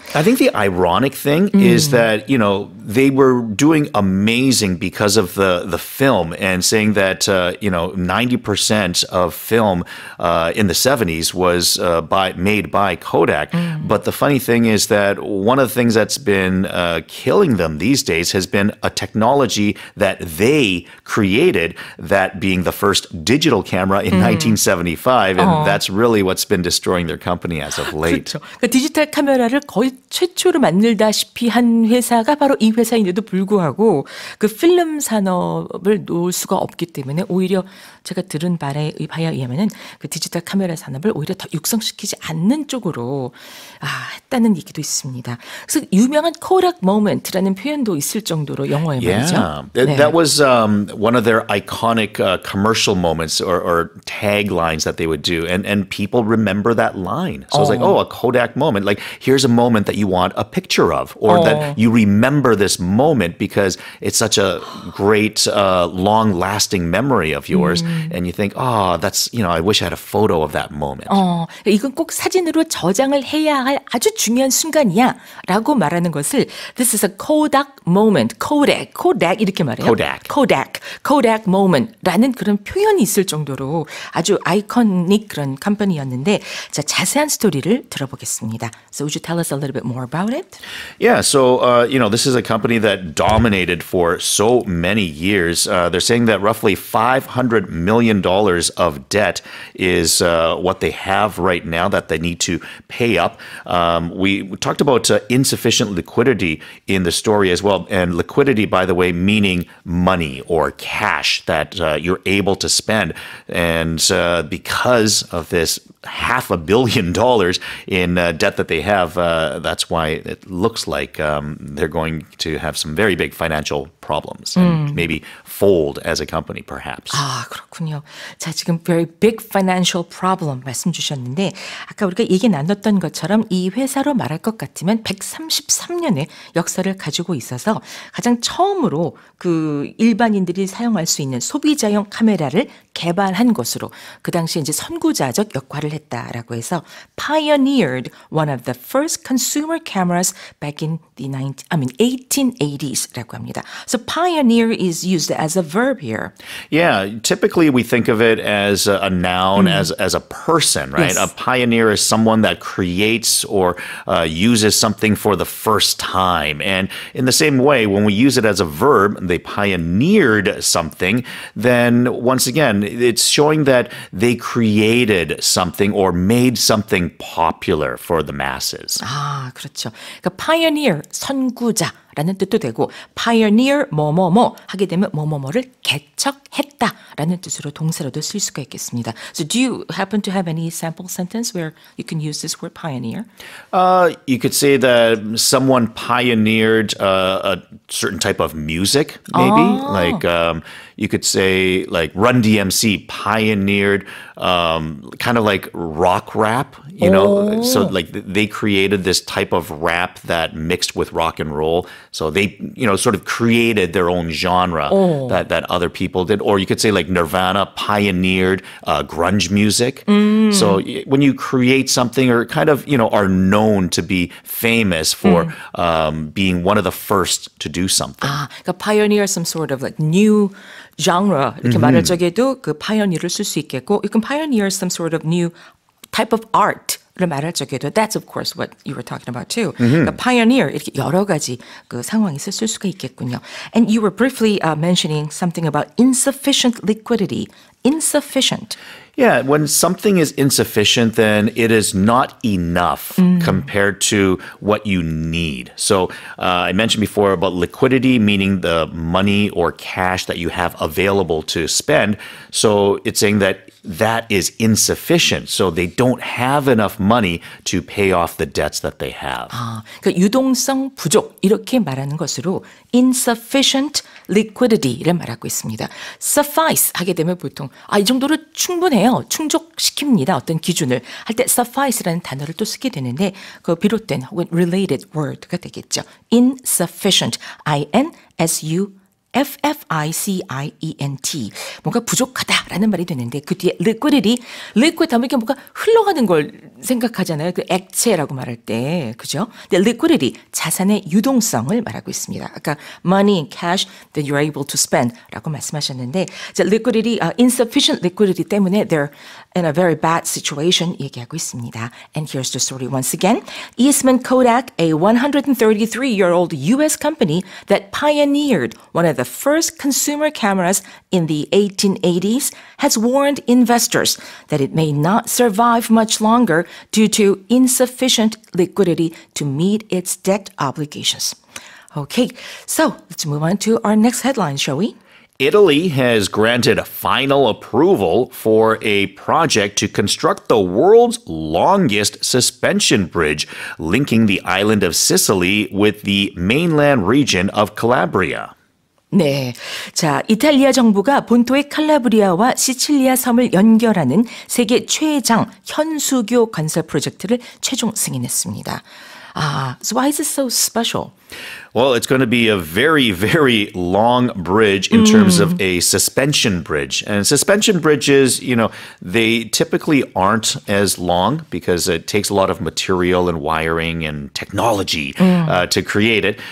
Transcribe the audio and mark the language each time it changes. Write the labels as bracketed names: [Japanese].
[English] I think the ironic thing is that, they were doing amazing because of the film and saying that, 90% of film in the 70s was made by Kodak. But the funny thing is that one of the things that's been killing them these days has been a technology that they created, that being the first digital camera in 1975. And that's really what's been destroying their company as of late. [Korean] 그렇죠. 그 디지털 카메라를 거의 최초로 만들다시피 한 회사가 바로 이 회사인데도 불구하고 그 필름 산업을 놓을 수가 없기 때문에 오히려 제가 들은 바에 의하면은 그 디지털 카메라 산업을 오히려 더 육성시키지 않는 쪽으로 했다는 얘기도 있습니다. 그래서 유명한 Kodak moment라는 표현도 있을 정도로 영어에 말이죠. [English] Yeah, that was one of their iconic commercial moments or taglines that they would do, and people remember that line. So it's like, a Kodak moment. Like, here's a moment that you want a picture of, or that you remember this moment because it's such a great, long-lasting memory of yours, and you think, that's, I wish I had a photo of that moment. [Korean] 이건 꼭 사진으로 저장을 해야 할 아주 중요한 순간이야라고 말하는 것을 [English] This is a Kodak moment. [Korean] Kodak 이렇게 말해요. Kodak moment라는 그런 표현이 있을 정도로 아주 아이코닉 그런 컴퍼니였는데 자, 자세한 스토리를 들어보겠습니다. [English] So would you tell us a little bit more about it? Yeah, so, this is a company that dominated for so many years. They're saying that roughly $500 million of debt is what they have right now that they need to pay up. We talked about insufficient liquidity in the story as well. And liquidity, by the way, meaning money or cash that you're able to spend. And because of this $500 million in debt that they have, that's why it looks like they're going to have some very big financial problems and maybe fold as a company, perhaps. [Korean] 그렇군요. 자, 지금 [English] very big financial problem [Korean] 말씀 주셨는데 아까 우리가 얘기 나눴던 것처럼 이 회사로 말할 것 같으면 133년의 역사를 가지고 있어서 가장 처음으로 그 일반인들이 사용할 수 있는 소비자용 카메라를 개발한 것으로 그 당시에 이제 선구자적 역할을 했다라고 해서 [English] pioneered one of the first consumer cameras back in the 1880s [Korean] 라고 합니다. [English] So pioneer is used as a verb here. Yeah, typically we think of it as a noun, as a person, right? Yes. A pioneer is someone that creates or uses something for the first time. And in the same way, when we use it as a verb, they pioneered something, then once again, it's showing that they created something or made something popular for the masses. [Korean] 그렇죠. 그러니까 pioneer, 선구자라는 뜻도 되고 pioneer 뭐뭐뭐 하게 되면 뭐뭐뭐를 개척했다라는 뜻으로 동사로도 쓸 수가 있겠습니다. [English] So do you happen to have any sample sentence where you can use this word pioneer? You could say that someone pioneered a certain type of music, maybe. Like you could say like Run DMC pioneered kind of like rock rap, So like they created this type of rap that mixed with rock and roll. So they, sort of created their own genre that other people did. Or you could say like Nirvana pioneered grunge music. So when you create something or kind of, are known to be famous for being one of the first to do something. [Korean] 그러니까 [English] pioneer some sort of like new genre [Korean] 이렇게 말할 적에도 그 pioneer를 쓸 수 있겠고 [English] you can pioneer some sort of new type of art [Korean] 를 말할 적에도 [English] that's of course what you were talking about too. [Korean] 그러니까 pioneer 이렇게 여러 가지 그 상황에서 쓸 수가 있겠군요. [English] And you were briefly mentioning something about insufficient liquidity. Insufficient. Yeah, when something is insufficient, then it is not enough compared to what you need. So I mentioned before about liquidity, meaning the money or cash that you have available to spend. So it's saying that is insufficient. So they don't have enough money to pay off the debts that they have. [Korean] 그러니까 유동성 부족 이렇게 말하는 것으로 insufficient liquidity를 말하고 있습니다. suffice 하게 되면 보통 이 정도로 충분해요. 충족시킵니다. 어떤 기준을 할 때 suffice라는 단어를 또 쓰게 되는데 그 비롯된 혹은 related word가 되겠죠. insufficient, INSUFFICIENT 뭔가 부족하다라는 말이 되는데 그 뒤에 liquidity, liquid 하면 이게 뭔가 흘러가는 걸 생각하잖아요. 그 액체라고 말할 때 그죠? 근데 liquidity 자산의 유동성을 말하고 있습니다. 아까 [English] money, cash that you're able to spend [Korean] 라고 말씀하셨는데 liquidity, insufficient liquidity 때문에 [English] they're in a very bad situation [Korean] 얘기하고 있습니다. [English] And here's the story once again. Eastman Kodak, a 133-year-old U.S. company that pioneered one of the first consumer cameras in the 1880s, has warned investors that it may not survive much longer due to insufficient liquidity to meet its debt obligations. Okay, so let's move on to our next headline, shall we? Italy has granted final approval for a project to construct the world's longest suspension bridge, linking the island of Sicily with the mainland region of Calabria. [Korean] 네. 자, 이탈리아 정부가 본토의 칼라브리아와 시칠리아 섬을 연결하는 세계 최장 현수교 건설 프로젝트를 최종 승인했습니다. [English] So why is it so special? Well, it's going to be a very, very long bridge in terms of a suspension bridge. And suspension bridges, they typically aren't as long because it takes a lot of material and wiring and technology to create it.